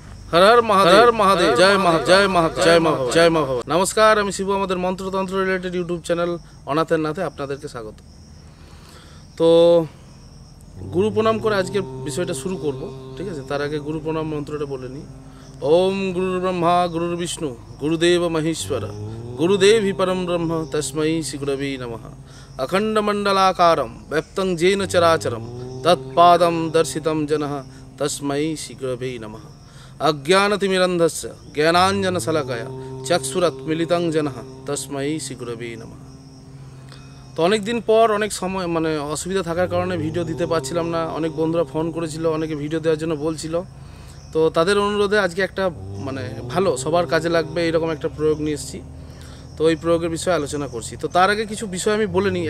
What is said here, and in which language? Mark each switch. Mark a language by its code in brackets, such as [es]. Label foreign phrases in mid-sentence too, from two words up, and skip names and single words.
[hi] हर हर महादेव जय जय महादेव। [bn] नमस्कार, আমি শিবু। আমাদের মন্ত্রতন্ত্র [en] related YouTube channel [bn] অনাথের নাথে আপনাদেরকে স্বাগত। তো গুরু প্রণাম করে আজকের বিষয়টা শুরু করব, ঠিক আছে? তার আগে গুরু প্রণাম মন্ত্রটা বলে নিই। [sa] ওম গুরুর ব্রহ্মা গুরুর বিষ্ণু গুরুদেব মহেশ্বর গুরুদেবী পরম ব্রহ্ম তস্मै শ্রী গুরবে নমঃ। অখণ্ড মণ্ডলাকারম ব্যপ্তং যেন চরাচরম তৎপাদম দর্শিতম জনঃ তস্मै শ্রী গুরবে নমঃ। अज्ञानतिमिरन्धस्य ज्ञानाञ्जनशलाकया चक्षुरुन्मीलितं येन तस्मै श्री गुरवे नमः। [bn] তো অনেক দিন পর অনেক সময় অসুবিধা থাকার কারণে ভিডিও দিতে পারছিলাম না। অনেক বন্ধুরা ফোন করেছিল, অনেকে ভিডিও দেওয়ার জন্য বলছিল। তো তাদের অনুরোধে আজকে একটা ভালো সবার কাজে লাগবে এরকম একটা প্রয়োগ নিয়ে এসেছি। তো এই প্রয়োগের বিষয়ে আলোচনা করছি। তো তার আগে কিছু বিষয় আমি বলে নিই।